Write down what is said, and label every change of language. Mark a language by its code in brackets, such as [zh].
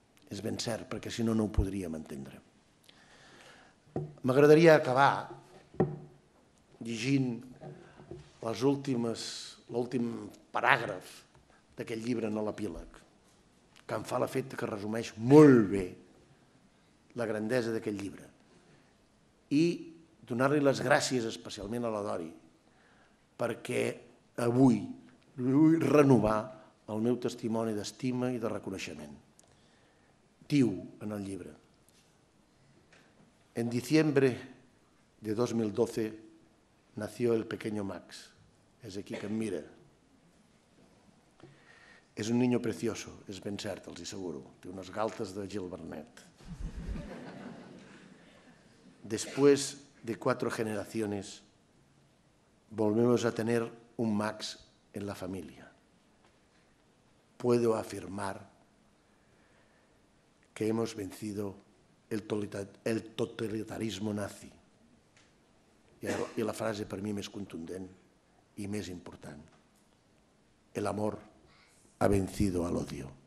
[ca] És ben cert, perquè si no, no ho podríem entendre. M'agradaria acabar llegint l'últim paràgraf d'aquest llibre en l'epíleg, que em fa l'efecte que resumeix molt bé la grandesa d'aquest llibre. I donar-li les gràcies especialment a la Dori, perquè avui vull renovar el meu testimoni d'estima i de reconeixement. Diu en el llibre: [es] en diciembre de 2012 nació el pequeño Max. [ca] És aquí que em mira. És [es] un niño precioso, [ca] és ben cert, els asseguro. Té unes galtes de Gil Vernet. [es] Después de 4 generaciones, volvemos a tener un Max en la familia. Puedo afirmar que hemos vencido el totalitarismo nazi. [ca] I la frase per mi més contundent i més important: [es] el amor ha vencido al odio.